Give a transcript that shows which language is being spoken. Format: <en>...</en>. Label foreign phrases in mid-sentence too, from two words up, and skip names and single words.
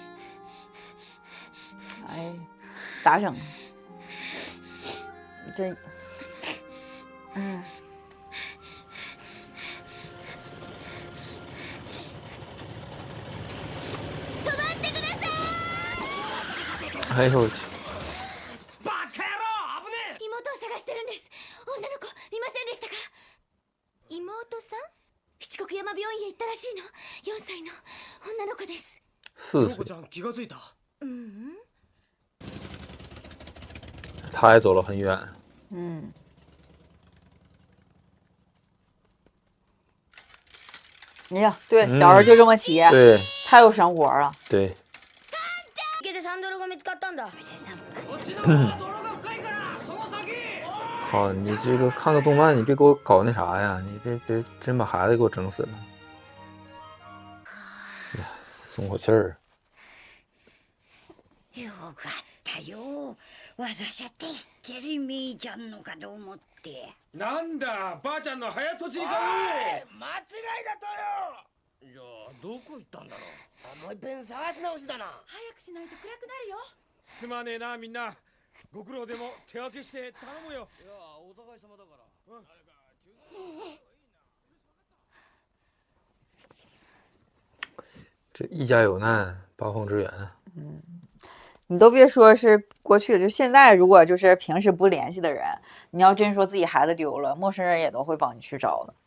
<zh>哎，咋整？这，嗯。哎呦我去！</zh> <ja>バカ野郎、危ねえ。妹を探してるんです。女の子見ませんでしたか？妹さん？七国山病院へ行ったらしいの。4歳の女の子です。</ja> <zh>4岁。</zh> <ja>ちゃん気がついた。</ja> <zh>他也走了很远。嗯。哎呀，对，小时候就这么骑，对，太有生活了。对。好，你这个看个动漫，你别给我搞那啥呀！你别真把孩子给我整死了。呀，松口气儿。</zh> <ja>よかったよ。私はてっきりみーちゃんのかと思って。なんだ、ばあちゃんの早とちりか。間違いだとよ。いや、どこ行ったんだろう。もう一遍探し直しだな。早くしないと暗くなるよ。すまねえな、みんな。ご苦労でも手分けして頼むよ。いや、お互い様だから。</ja> <zh>这一家有难，八方支援。你都别说是过去，就现在，如果就是平时不联系的人，你要真说自己孩子丢了，陌生人也都会帮你去找的。</zh>